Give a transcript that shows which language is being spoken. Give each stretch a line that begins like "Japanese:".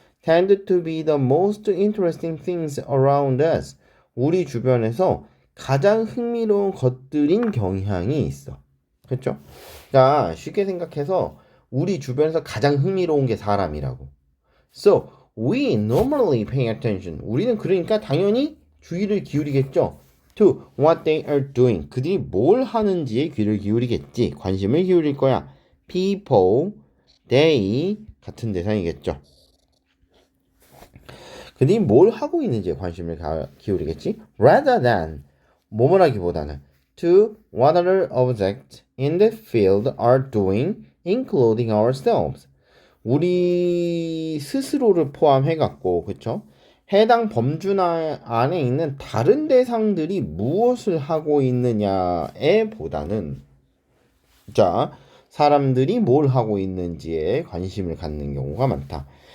English: tend to be the most interesting things around us.
Korean: 우리 주변에서 가장 흥미로운 것들인 경향이 있어. 그렇죠? 그러니까 쉽게 생각해서 우리 주변에서 가장 흥미로운 게 사람이라고.
English: So, we normally pay attention.
Korean: 우리는 그러니까 당연히 주의를 기울이겠죠.
English: To what they are doing.
Korean: 그들이 뭘 하는지에 귀를 기울이겠지. 관심을 기울일 거야.
English: People, they
Korean: 같은 대상이겠죠. 그들이 뭘 하고 있는지에 관심을 기울이겠지.
English: Rather than
Korean: 뭐뭐라기보다는
English: to what other objects in the field are doing, including ourselves.
Korean: 우리 스스로를 포함해갖고, 그쵸? 해당 범주 안에 있는 다른 대상들이 무엇을 하고 있느냐에 보다는, 자, 사람들이 뭘 하고 있는지에 관심을 갖는 경우가 많다.